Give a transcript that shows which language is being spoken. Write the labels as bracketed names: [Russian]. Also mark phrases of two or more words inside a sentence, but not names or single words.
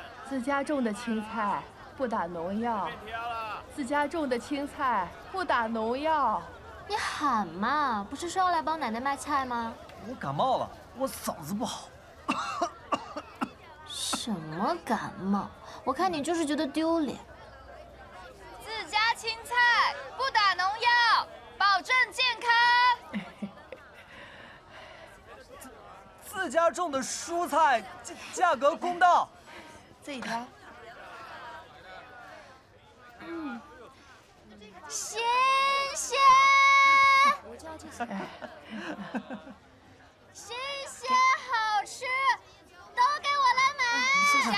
[Chinese] 自家种的青菜不打農藥，自家種的青菜不打農藥。你喊嘛，不是說要來幫奶奶賣菜嗎？我感冒了，我嗓子不好。什麼感冒？我看你就是覺得丟臉。自家青菜不打農藥，保證健康。自家種的蔬菜價格公道，自己挑。鮮鮮，新鮮好吃，都給我來買。